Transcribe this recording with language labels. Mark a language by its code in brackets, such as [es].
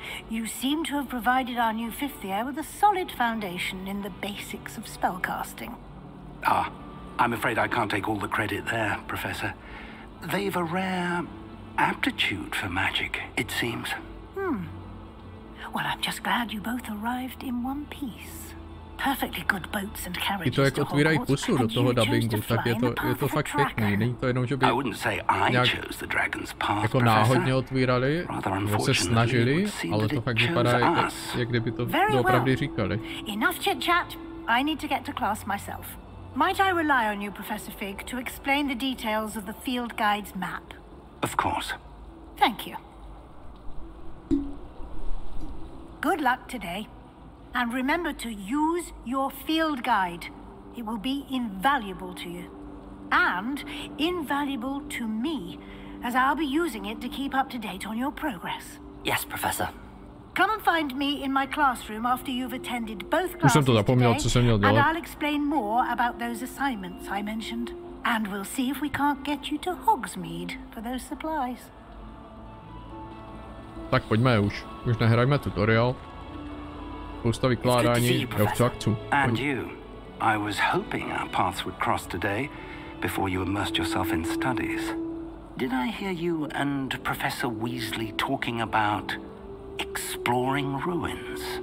[en] You seem to have provided our new fifth year with a solid foundation in the basics of spellcasting. Ah, I'm afraid I can't take all the credit there, Professor. They've a rare aptitude for magic, it seems. Well, I'm just glad you both arrived in one piece. Perfectly good boats and carriages. [cs] I to jak otvírají pusu do toho dubbingu, tak je to fakt pěkný. Není to jenom, že by nějak jako náhodně otvírali, nebo se snažili, ale to fakt vypadá, jak kdyby to doopravdy říkali. [en] Enough chit chat. I need to get to class myself. Might I rely on you, Professor Fig, to explain the details of the field guide's map? Of course. Thank you. Good luck today. And remember to use your field guide. It will be invaluable to you. And invaluable to me, as I'll be using it to keep up to date on your progress. Yes, Professor. Come and find me in my classroom after you've attended both classes today, and I'll explain more about those assignments I mentioned. And we'll see if we can't get you to Hogsmeade for those supplies. [cs] Tak pojďme už nehrajme tutoriál. spousta vykládání. Jo, v akcu. [en] And you. I was hoping our paths would cross today before you immersed yourself in studies. Did I hear you and Professor Weasley talking about exploring ruins?